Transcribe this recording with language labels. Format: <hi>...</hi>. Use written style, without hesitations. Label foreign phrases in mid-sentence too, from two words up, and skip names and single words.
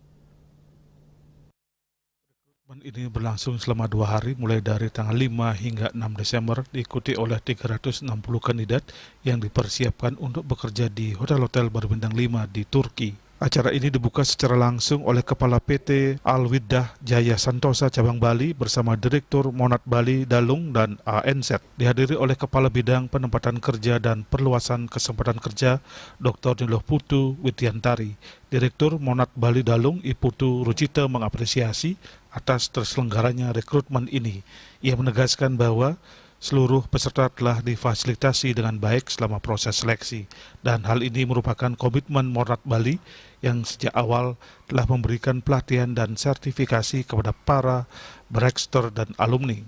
<id>Rekrutmen ini berlangsung selama 2 hari, mulai dari tanggal 5 hingga 6 Desember, diikuti oleh 360 kandidat yang dipersiapkan untuk bekerja di hotel-hotel berbintang 5 di Turki. Acara ini dibuka secara langsung oleh Kepala PT Alwidah Jaya Santosa Cabang Bali bersama Direktur Monat Bali Dalung dan ANZ. Dihadiri oleh Kepala Bidang Penempatan Kerja dan Perluasan Kesempatan Kerja Dr. Niloh Putu Widyantari. Direktur Monat Bali Dalung Iputu Rucita mengapresiasi atas terselenggaranya rekrutmen ini. Ia menegaskan bahwa seluruh peserta telah difasilitasi dengan baik selama proses seleksi, dan hal ini merupakan komitmen Monat Bali yang sejak awal telah memberikan pelatihan dan sertifikasi kepada para Brexter dan alumni.</id>